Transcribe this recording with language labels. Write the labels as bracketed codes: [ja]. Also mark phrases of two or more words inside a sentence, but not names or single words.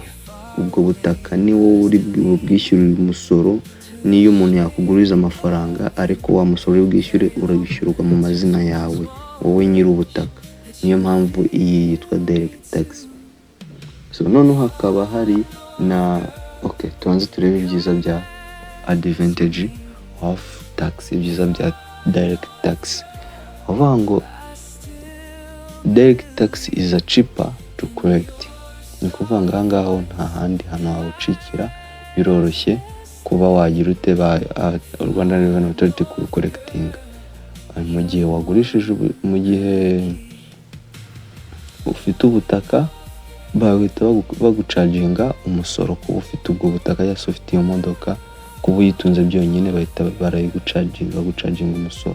[rw] Ubwo butaka ni wowe uri bwishyurira umusoro. Niyo umuntu yakuguriza amafaranga ariko wa musoro w'ubwishyure urabishyurwa mu mazina yawe, wowe nyiri ubutaka. Niyo mpamvu iyi yitwa [en] direct tax. [rw] So noneho hakaba hari na tubanze turebe ibyiza bya [en] advantage of tax, [rw] ibyiza bya [en] direct tax. [rw] Avuga ngo [en] direct tax is a cheaper to collect. [rw] Ni kuvuga ngo ahangaho nta handi hantu hawucikira, biroroshye kuba wagira ute Rwanda Revenue Authority ku collecting. Mu gihe wagurishije, mu gihe ufite ubutaka bahita bagucaginga umusoro kuba ufite ubwo butaka, yase ufite iyo modoka, kuba uyitunze byonyine bahita bagucaginga umusoro.